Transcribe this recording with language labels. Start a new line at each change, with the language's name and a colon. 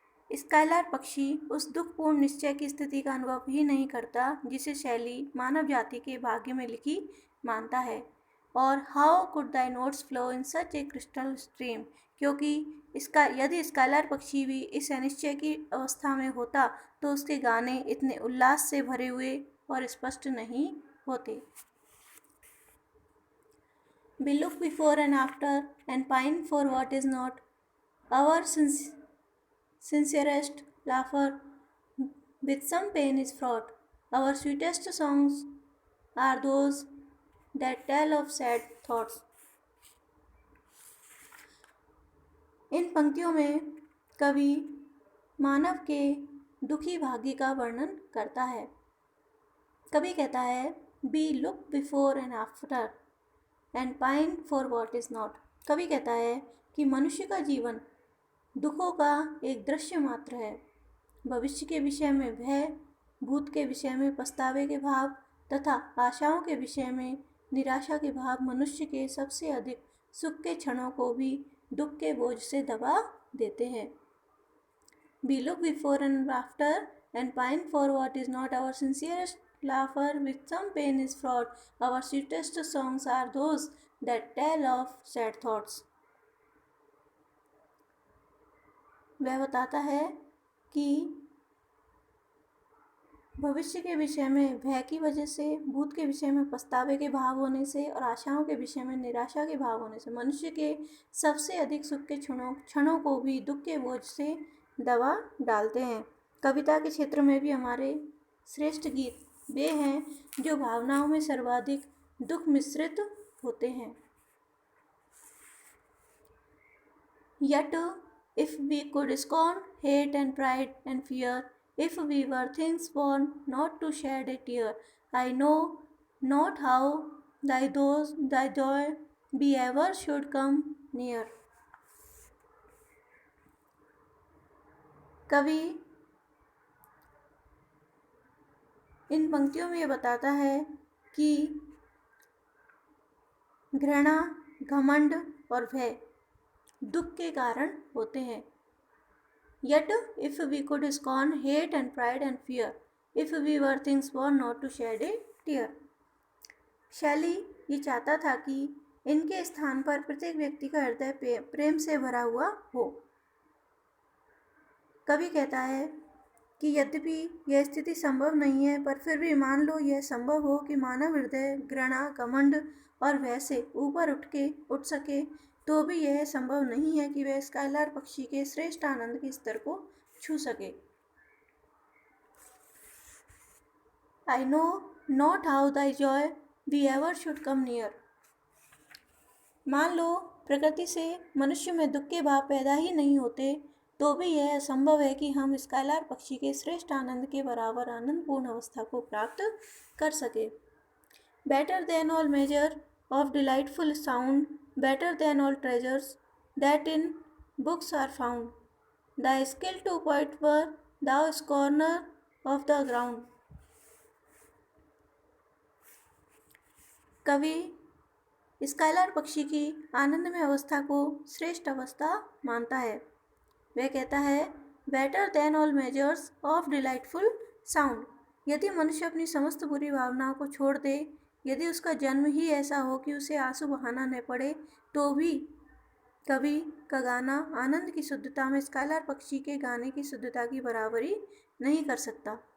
Hindi: Skylar पक्षी उस दुखपूर्ण निश्चय की स्थिति का अनुभव ही नहीं करता जिसे शैली मानव जाति के भाग्य में लिखी मानता है। और
English: how could thy notes flow in such a crystal stream,
Hindi: क्योंकि इसका यदि स्काइलार पक्षी भी इस अनिश्चय की अवस्था में होता तो उसके गाने इतने उल्लास से भरे हुए और स्पष्ट नहीं होते।
English: We look before and after and pine for what is not. Our sincerest laughter with some pain is fraught. Our sweetest songs are those that tell of sad thoughts.
Hindi: इन पंक्तियों में कवि मानव के दुखी भाग्य का वर्णन करता है। कवि कहता है
English: We look before and after and pine for what is not.
Hindi: कवि कहता है कि मनुष्य का जीवन दुखों का एक दृश्य मात्र है। भविष्य के विषय में भय, भूत के विषय में पछतावे के भाव तथा आशाओं के विषय में निराशा के भाव मनुष्य के सबसे अधिक सुख के क्षणों को भी दुख के बोझ से दबा देते हैं।
English: We look before and after and pine for what is not. Our sincerest laughter with some pain is fraught. Our sweetest songs are those that tell of sad thoughts.
Hindi: वह बताता है कि भविष्य के विषय में भय की वजह से, भूत के विषय में पछतावे के भाव होने से और आशाओं के विषय में निराशा के भाव होने से मनुष्य के सबसे अधिक सुख के क्षणों को भी दुख के बोझ से दबा डालते हैं। कविता के क्षेत्र में भी हमारे श्रेष्ठ गीत वे हैं जो भावनाओं में सर्वाधिक दुख मिश्रित होते हैं।
English: Yet if we could scorn hate and pride and fear, if we were things born not to shed a tear, I know not how thy joy be ever should come near.
Hindi: कवि इन पंक्तियों में ये बताता है कि घृणा, घमंड और भय दुख के कारण होते हैं।
English: Yet if we could scorn hate and pride and fear, if we were things born not to shed a tear.
Hindi: शैली ये चाहता था कि इनके स्थान पर प्रत्येक व्यक्ति का हृदय प्रेम से भरा हुआ हो। कवि कहता है कि यद्यपि यह स्थिति संभव नहीं है पर फिर भी मान लो यह संभव हो कि मानव हृदय घृणा, घमंड और भय से ऊपर उठ सके, तो भी यह संभव नहीं है कि वह स्काइलार पक्षी के श्रेष्ठ आनंद के स्तर को छू सके।
English: I know not how thy joy be ever should come near.
Hindi: मान लो प्रकृति से मनुष्य में दुख के भाव पैदा ही नहीं होते, तो भी यह असंभव है कि हम स्काइलार पक्षी के श्रेष्ठ आनंद के बराबर आनंदपूर्ण अवस्था को प्राप्त कर सके।
English: Better than all measure of delightful sound, better than all treasures that in books are found. Thy skill to poet were, thou scorner of the ground.
Hindi: कवि स्काइलर पक्षी की आनंदमय अवस्था को श्रेष्ठ अवस्था मानता है। वह कहता है,
English: Better than all measures of delightful sound.
Hindi: यदि मनुष्य अपनी समस्त बुरी भावनाओं को छोड़ दे, यदि उसका जन्म ही ऐसा हो कि उसे आंसू बहाना न पड़े, तो भी कवि का गाना आनंद की शुद्धता में स्काइलर पक्षी के गाने की शुद्धता की बराबरी नहीं कर सकता।